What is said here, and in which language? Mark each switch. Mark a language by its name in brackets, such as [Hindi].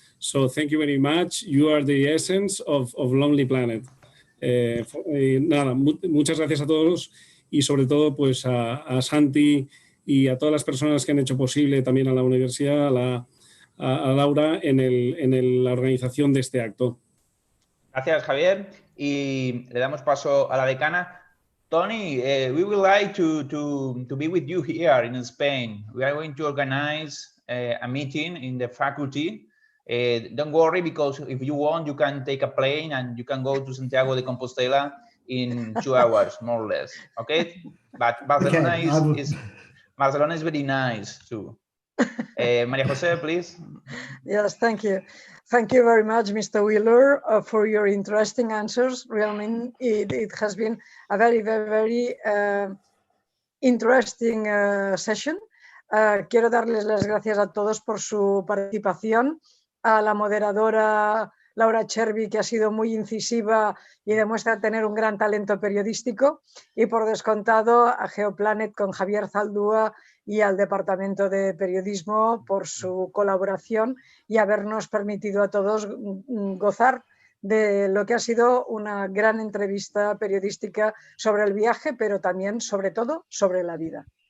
[English] So thank you very much. You are the essence of Lonely Planet. [Spanish] Nada, muchas gracias a todos y sobre todo pues a Santi y a todas las personas que han hecho posible, también a la universidad, a Laura en la organización de este acto. Gracias, Javier. Y le damos paso a la decana. [English] Tony, we would like to be with you here in Spain. We are going to organize a meeting in the faculty. Don't worry, because if you want, you can take a plane and you can go to Santiago de Compostela in 2 hours, more or less. Okay? But Barcelona is very nice too. Maria Jose, please. Yes, thank you. Thank you very much, Mr. Wheeler, for your interesting answers. Really, it has been a very, very, very interesting session. [Spanish] Quiero darles las gracias a todos por su participación, a la moderadora Laura Chervi, que ha sido muy incisiva y demuestra tener un gran talento periodístico, y por descontado a Geoplanet con Javier Zaldúa y al Departamento de Periodismo por su colaboración y habernos permitido a todos gozar de lo que ha sido una gran entrevista periodística sobre el viaje, pero también, sobre todo, sobre la vida.